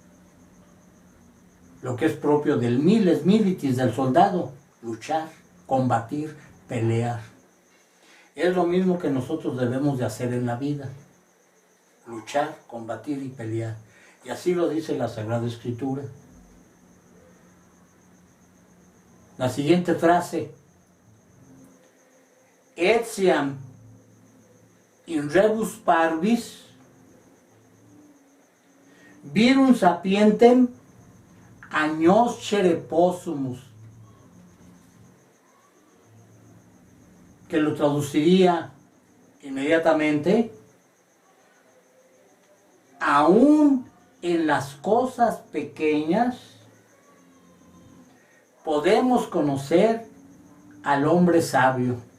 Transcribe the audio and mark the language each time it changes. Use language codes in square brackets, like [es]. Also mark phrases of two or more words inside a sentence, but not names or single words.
[es] Lo que es propio del [la] miles militis, [es] del soldado: luchar, combatir, pelear. Es lo mismo que nosotros debemos de hacer en la vida: luchar, combatir y pelear. Y así lo dice la Sagrada Escritura. La siguiente frase: [la] etiam in rebus parvis virum sapientem agnoscere possumus. [es] Que lo traduciría inmediatamente: aún en las cosas pequeñas podemos conocer al hombre sabio.